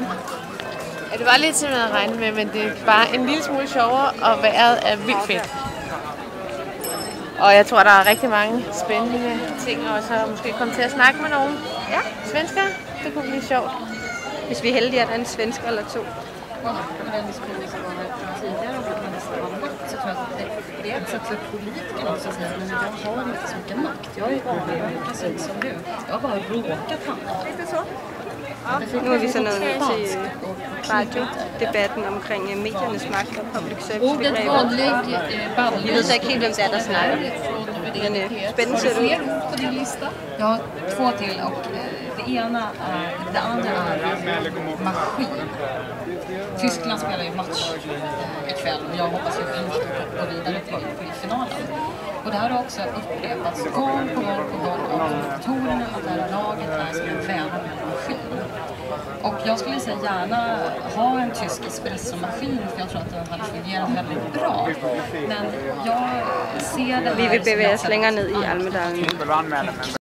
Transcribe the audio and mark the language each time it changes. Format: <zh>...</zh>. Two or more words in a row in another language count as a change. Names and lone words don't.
<da>Ja, det var lidt til at regne med, men det er bare en lille smule sjovere, og vejret er vildt fedt. Og jeg tror, der er rigtig mange spændende ting, og så måske komme til at snakke med nogen svensker. Det kunne blive sjovt. Hvis vi er heldige, at der er en svensker eller to.</da> <sv>Den diskussionen som var tidigare om att nästan var makt, så tror jag att det är ett sätt för politikerna så att säga, men jag har inte så mycket makt. Jag är ju vanlig, precis som du. Jag har bara råkat hamna.</sv> <da>Nu er vi så nået til radiodebatten omkring mediernes makt og public service-begreber. Vi ved så ikke helt, hvem det er, der snakker. Men spændende ser det ud.</da> <sv>Jag har två till och det andra är maskin. Tyskland spelar ju match ikväll och jag hoppas ju att de går vidare till finalen. Och det här har också upprepats gång på gång av kommentatorerna att det här laget är som en vävnad maskin. Och jag skulle säga gärna ha en tysk espressomaskin för jag tror att den hade fungerat väldigt bra. Men jag ser det här.</sv> <da>Vi vil bevæge os længere ned i Almedalen.</da>